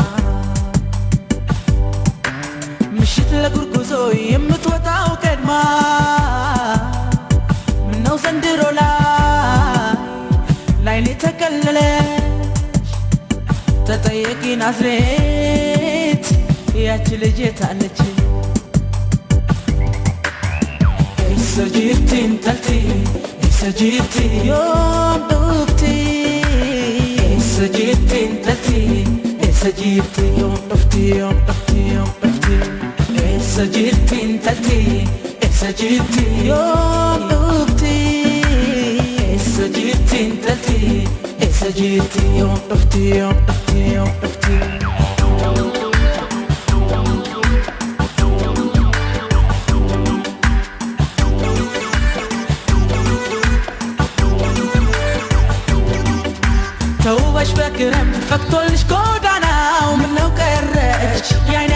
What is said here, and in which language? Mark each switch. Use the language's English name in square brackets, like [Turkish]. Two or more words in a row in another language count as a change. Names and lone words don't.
[Amharic] ምሽት ለጉርጉዞ የምትወጣው ቀድማ ምነው ዘንድሮ ላይኔ ተከለለች ተጠየቂ ናዝሬት ያቺ ልጅ የታለች [Oromo] Essa jirti intalti jirti yoom dhufti Eessa jirti intalti Eessa jirti yoom dhufti yoom dhufti yoom dhufti Eessa jirti intalti Eessa jirti yoom dhufti Eessa jirti intalti Eessa jirti yoom dhufti yoom dhufti yoom dhufti [Amharic] ተውበሽ በክረምት ፈክቶልሽ ጎዳናው ምነው ቀረች የዓይኔ